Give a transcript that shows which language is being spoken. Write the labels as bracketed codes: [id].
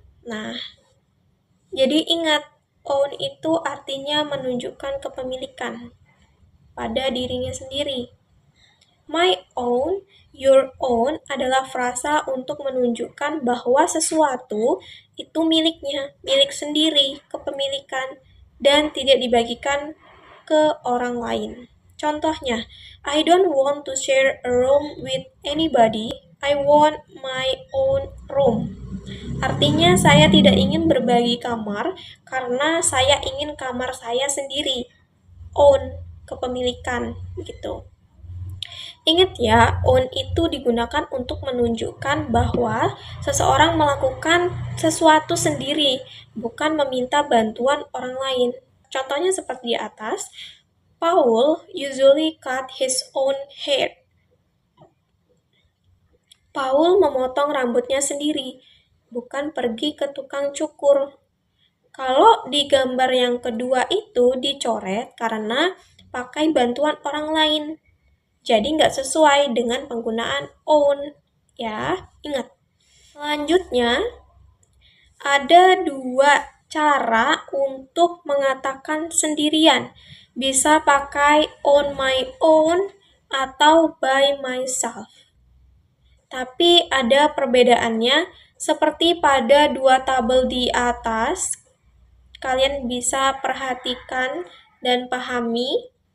[id] Nah, jadi ingat, own itu artinya menunjukkan kepemilikan pada dirinya sendiri. My own, your own adalah frasa untuk menunjukkan bahwa sesuatu itu miliknya, milik sendiri, kepemilikan, dan tidak dibagikan ke orang lain. Contohnya, [en] I don't want to share a room with anybody. I want my own room. [id] Artinya saya tidak ingin berbagi kamar karena saya ingin kamar saya sendiri. Own, kepemilikan, gitu. Ingat ya, own itu digunakan untuk menunjukkan bahwa seseorang melakukan sesuatu sendiri, bukan meminta bantuan orang lain. Contohnya seperti di atas, [en] Paul usually cut his own hair. [id] Paul memotong rambutnya sendiri, bukan pergi ke tukang cukur. Kalau di gambar yang kedua itu dicoret karena pakai bantuan orang lain. Jadi nggak sesuai dengan penggunaan own, ya, ingat. Selanjutnya, ada 2 cara untuk mengatakan sendirian. Bisa pakai [en] on my own [id] atau [en] by myself. [id] Tapi ada perbedaannya, seperti pada 2 tabel di atas. Kalian bisa perhatikan dan pahami.